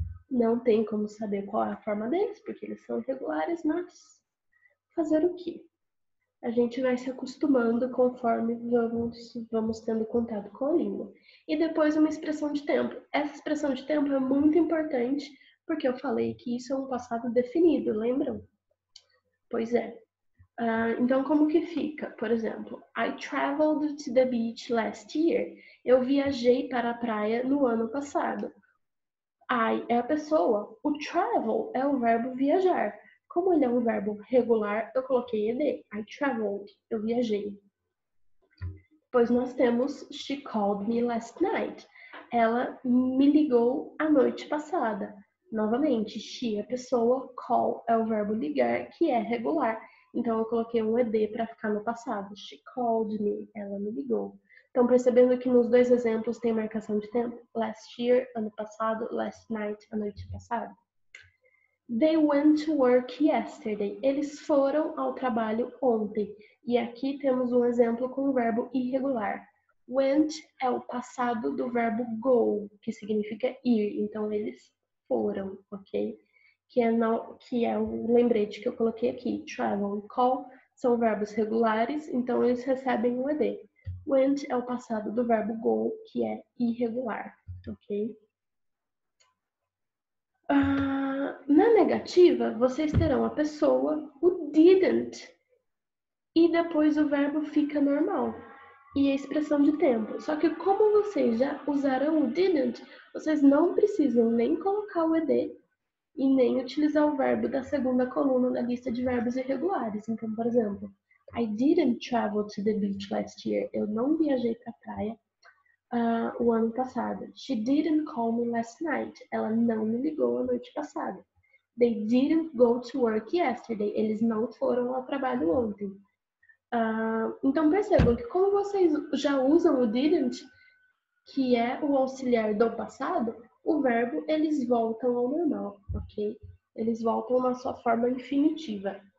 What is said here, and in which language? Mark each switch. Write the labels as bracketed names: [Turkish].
[Portuguese] Não tem como saber qual é a forma deles, porque eles são irregulares, mas fazer o quê? A gente vai se acostumando conforme vamos tendo contato com a língua. E depois uma expressão de tempo. Essa expressão de tempo é muito importante, porque eu falei que isso é um passado definido, lembram? Pois é. Então, como que fica? Por exemplo, [English] I traveled to the beach last year. [Portuguese] Eu viajei para a praia no ano passado. I é a pessoa, o travel é o verbo viajar. Como ele é um verbo regular, eu coloquei ed. [English] I traveled, [Portuguese] eu viajei. Depois nós temos [English] she called me last night. [Portuguese] Ela me ligou a noite passada. Novamente, she é a pessoa, call é o verbo ligar, que é regular. Então eu coloquei um ed para ficar no passado. [English] She called me, [Portuguese] ela me ligou. Estão percebendo que nos dois exemplos tem marcação de tempo? Last year, ano passado, last night, a noite passada. [English] They went to work yesterday. [Portuguese] Eles foram ao trabalho ontem. E aqui temos um exemplo com o verbo irregular. Went é o passado do verbo go, que significa ir. Então, eles foram, ok? Que é o lembrete que eu coloquei aqui. Travel e call são verbos regulares, então eles recebem um ed. Went é o passado do verbo go, que é irregular, ok? Na negativa, vocês terão a pessoa, o didn't, e depois o verbo fica normal, e a expressão de tempo. Só que como vocês já usaram o didn't, vocês não precisam nem colocar o ed e nem utilizar o verbo da segunda coluna da lista de verbos irregulares. Então, por exemplo, [English] I didn't travel to the beach last year. [Portuguese] Eu não viajei para a praia o ano passado. [English] She didn't call me last night. [Portuguese] Ela não me ligou a noite passada. [English] They didn't go to work yesterday. [Portuguese] Eles não foram ao trabalho ontem. Então percebam que como vocês já usam o didn't, que é o auxiliar do passado, o verbo, eles voltam ao normal, ok? Eles voltam na sua forma infinitiva.